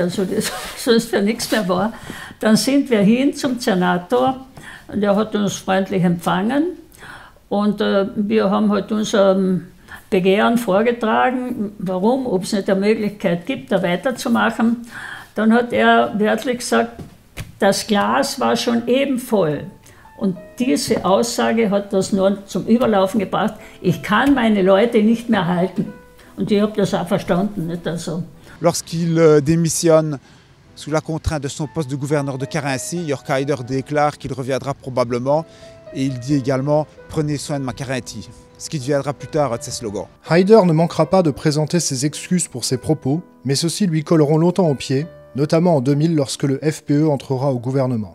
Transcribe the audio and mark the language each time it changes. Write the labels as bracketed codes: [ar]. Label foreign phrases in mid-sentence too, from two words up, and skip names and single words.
[de] Also das, sonst ja nichts mehr war. Dann sind wir hin zum Zernator und er hat uns freundlich empfangen und wir haben halt unser Begehren vorgetragen, warum, ob es nicht eine Möglichkeit gibt, da weiterzumachen. Dann hat er wörtlich gesagt, das Glas war schon eben voll. Und diese Aussage hat das nur zum Überlaufen gebracht. Ich kann meine Leute nicht mehr halten. Und ich habe das auch verstanden. Nicht? Also. [fr] Lorsqu'il démissionne sous la contrainte de son poste de gouverneur de Carinthie, Jörg Haider déclare qu'il reviendra probablement et il dit également « Prenez soin de ma Carinthie », ce qui deviendra plus tard un de ses slogans. Haider ne manquera pas de présenter ses excuses pour ses propos, mais ceux-ci lui colleront longtemps aux pieds, notamment en 2000 lorsque le FPÖ entrera au gouvernement.